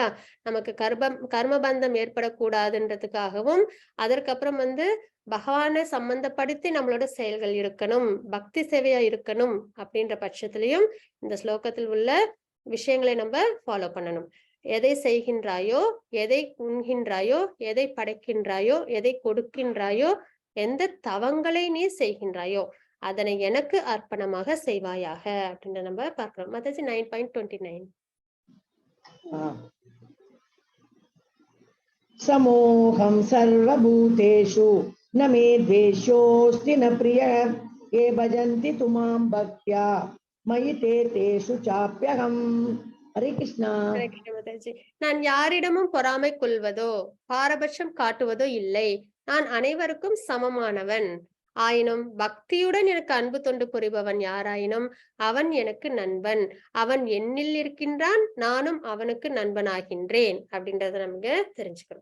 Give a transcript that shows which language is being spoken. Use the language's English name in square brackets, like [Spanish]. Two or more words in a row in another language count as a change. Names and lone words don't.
[Tamil] நமக்கு கர்மபந்தம் ஏற்படக்கூடாதுன்றதுக்காகவும், அதற்கப்புறம் வந்து பகவானை சம்பந்தப்படுத்தி நம்மளோட செயல்கள் இருக்கணும், பக்தி சேவையா இருக்கணும் அப்படின்ற பட்சத்திலையும் இந்த ஸ்லோகத்தில் உள்ள விஷயங்களை நம்ம ஃபாலோ பண்ணணும். எதை செய்கின்றாயோ, எதை உண்கின்றாயோ, எதை படைக்கின்றாயோ, எதை கொடுக்கின்றாயோ, எந்த தவங்களை நீ செய்கின்றாயோ, அதனை எனக்கு அர்ப்பணமாக செய்வாயாக அப்படின்னு நம்ம பார்க்கிறோம். மாதாஜி 9.29. [Sanskrit] समोहं सर्वभूतेषु न मे द्वेषोऽस्ति न प्रियः ये भजन्ति तु मां भक्त्या मयि ते तेषु चाप्यहम्. हरे कृष्णा. [Tamil] ஹரே கிருஷ்ண மாதாஜி. நான் யாரிடமும் பொறாமை கொள்வதோ, பாரபட்சம் காட்டுவதோ இல்லை. நான் அனைவருக்கும் சமமானவன். ஆயினும் பக்தியுடன் எனக்கு அன்பு தொண்டு புரிபவன் யாராயினும் அவன் எனக்கு நண்பன். அவன் என்னில் இருக்கின்றான், நானும் அவனுக்கு நண்பனாகின்றேன் அப்படின்றத நமக்கு தெரிஞ்சுக்கிறோம்.